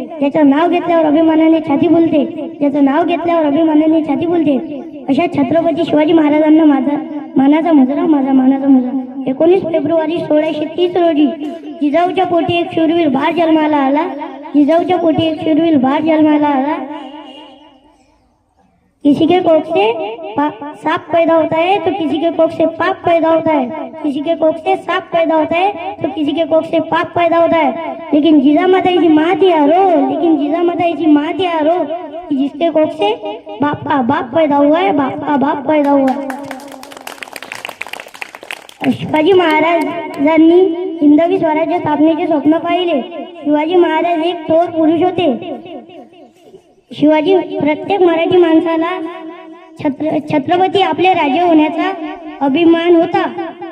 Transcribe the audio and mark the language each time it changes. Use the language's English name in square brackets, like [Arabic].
[Marathi] ज्याचं नाव घेतल्यावर अभिमानाने छाती फुलते, ज्याचं नाव घेतल्यावर अभिमानाने छाती फुलते, अशा छत्रपती शिवाजी महाराजांना माझा मानाचा मुजरा, माझा मानाचा मुजरा. 19 फेब्रुवारी 1630 रोजी जिजाऊच्या पोटी एक शूरवीर बाळ जन्माला आला. जिजाऊच्या पोटी एक शूरवीर बाळ जन्माला आला. [Hindi] किसी के कोख से सांप पैदा होता है तो किसी के कोख से पाप पैदा होता है. किसी के कोख से सांप पैदा होता है तो किसी के कोख से पाप पैदा होता है. लेकिन जिजामाता की माँ थी आरो, लेकिन जिजामाता की माँ थी आरो कि जिसके कोख से बाप का बाप पैदा हुआ है, बाप का बाप पैदा हुआ है. [Marathi] शिवाजी महाराजांनी हिंदवी स्वराज्य स्थापनेचे स्वप्न पाहिले. शिवाजी महाराज एक थोर पुरुष होते. शिवाजी प्रत्येक मराठी माणसाला छत्रपती आपले राजे होण्याचा अभिमान होता.